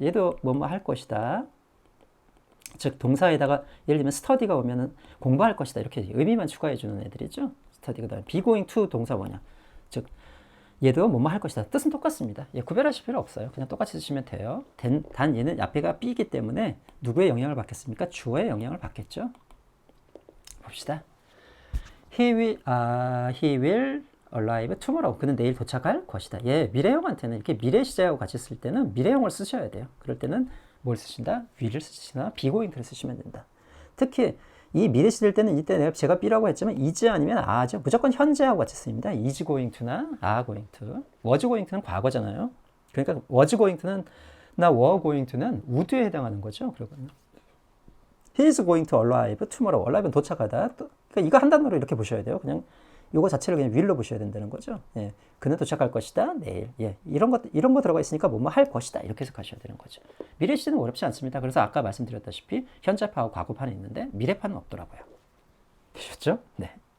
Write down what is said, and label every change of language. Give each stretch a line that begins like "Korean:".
Korean: 얘도 뭐뭐 할 것이다. 즉 동사에다가 예를 들면 study가 오면은 공부할 것이다 이렇게 의미만 추가해 주는 애들이죠. study가 다음에 be going to 동사 원형. 즉 얘도 뭐뭐 할 것이다. 뜻은 똑같습니다. 구별하실 필요 없어요. 그냥 똑같이 쓰시면 돼요. 단 얘는 앞에가 be이기 때문에 누구의 영향을 받겠습니까? 주어의 영향을 받겠죠. 봅시다.
English: He will arrive tomorrow.
Korean: 그는 내일 도착할 것이다. 미래형한테는 이렇게 미래 시제하고 같이 쓸 때는 미래형을 쓰셔야 돼요. 그럴 때는 뭘 쓰신다? will을 쓰시나 be going to를 쓰시면 된다. 특히 이 미래 시될 때는 이때 제가 B라고 했지만 is 아니면 are죠. 무조건 현재하고 같이 쓰입니다. is going to나 are going to. was going to는 과거잖아요. 그러니까 was going to는 나 were going to는 would에 해당하는 거죠. 그러면
English: he is going to arrive tomorrow.
Korean: arrive는 도착하다. 그러니까 이거 한 단어로 이렇게 보셔야 돼요. 그냥 이거 자체를 그냥 will로 보셔야 된다는 거죠. 예. 그는 도착할 것이다. 내일. 예. 이런 거 들어가 있으니까 뭐뭐 할 것이다. 이렇게 해석하셔야 되는 거죠. 미래 시제는 어렵지 않습니다. 그래서 아까 말씀드렸다시피 현재파하고 과거파는 있는데 미래파는 없더라고요. 되셨죠? 네.